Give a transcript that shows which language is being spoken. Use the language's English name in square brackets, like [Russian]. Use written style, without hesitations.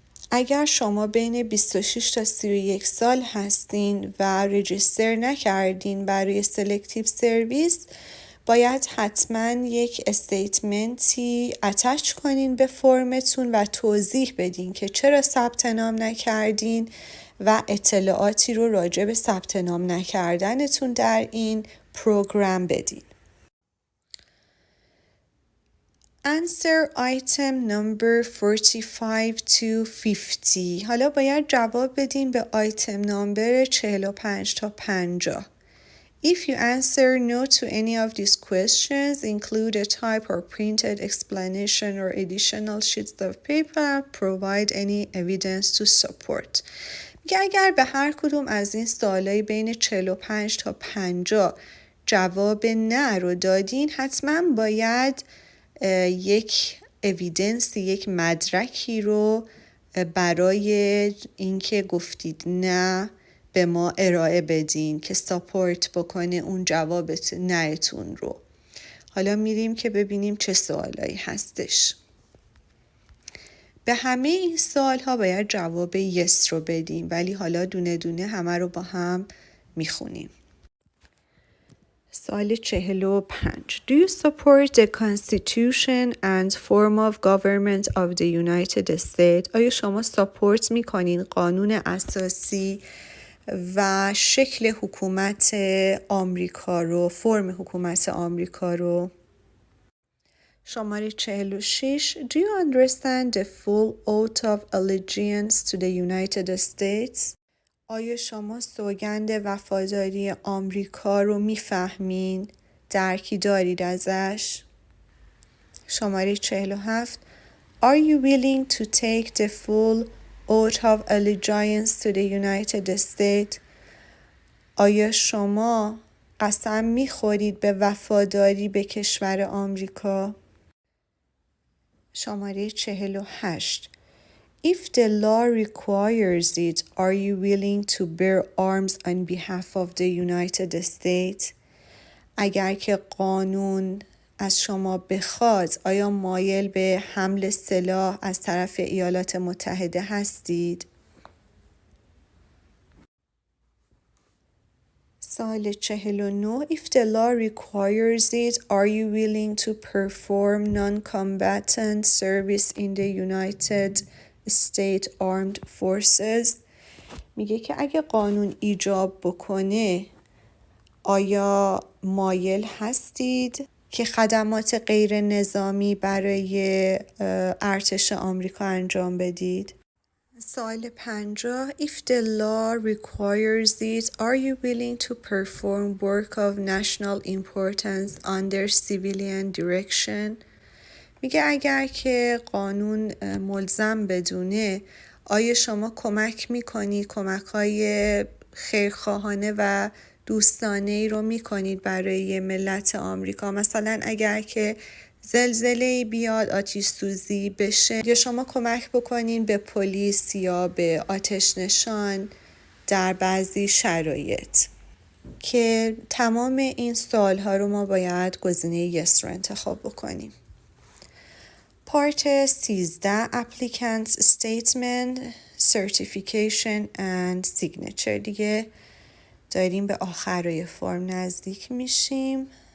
[Persian] اگر شما بین 26 تا 31 سال هستین و رجیستر نکردین برای سلکتیو سرویس باید حتما یک استیتمنتی اتچ کنین به فرمتون و توضیح بدین که چرا ثبت نام نکردین و اطلاعاتی رو راجع به ثبت نام نکردنتون در این پروگرام بدین. [English] Answer item number 45 to 50. [Persian] حالا باید جواب بدیم به آیتم نمبر 45 تا 50. [English] If you answer no to any of these questions, include a type or printed explanation or additional sheets of paper, provide any evidence to support. [Persian] میگه اگر به هر کدوم از این سوالای بین 45 تا 50 جواب نه رو دادین حتما باید یک اویدنس یک مدرکی رو برای اینکه گفتید نه به ما ارائه بدین که ساپورت بکنه اون جواب نهتون رو. حالا میریم که ببینیم چه سوالایی هستش. به همه این سوال ها باید جواب yes رو بدیم، ولی حالا دونه دونه همه رو با هم میخونیم. سوال 45. [English] Do you support the Constitution and form of government of the United States? [Persian] آیا شما ساپورت میکنین قانون اساسی و شکل حکومت آمریکا رو، فرم حکومت آمریکا رو؟ شماره 46. [English] Do you understand the full oath of allegiance to the United States? [Persian] آیا شما سوگند وفاداری آمریکا رو میفهمین؟ درکی دارید ازش؟ شماره 47. [English] Are you willing to take the full oath of allegiance to the United States? [Persian] آیا شما قسم میخورید به وفاداری به کشور آمریکا؟ شماره 48. [English] If the law requires it, are you willing to bear arms on behalf of the United States? [Persian] اگر که قانون از شما بخواد، آیا مایل به حمل سلاح از طرف ایالات متحده هستید؟ سوال 49. [English] If the law requires it, are you willing to perform non-combatant service in the United States Armed Forces? [Persian] میگه که اگه قانون ایجاب بکنه، آیا مایل هستید که خدمات غیر نظامی برای ارتش آمریکا انجام بدید؟ سوال 50. [English] If the law requires it, are you willing to perform work of national importance under civilian direction? [Persian] میگه اگر که قانون ملزم بدونه، آیا شما کمک میکنید، کمک‌های خیرخواهانه و دوستانه ای رو میکنید برای ملت آمریکا؟ مثلا اگر که زلزله بیاد، آتش سوزی بشه، یا شما کمک بکنین به پلیس یا به آتش نشان در بعضی شرایط. که تمام این سوال ها رو ما باید گزینه yes رو انتخاب بکنیم. پارت 13. [English] Applicant's Statement, Certification and Signature. [Persian] دیگه داریم به آخرای فرم نزدیک میشیم.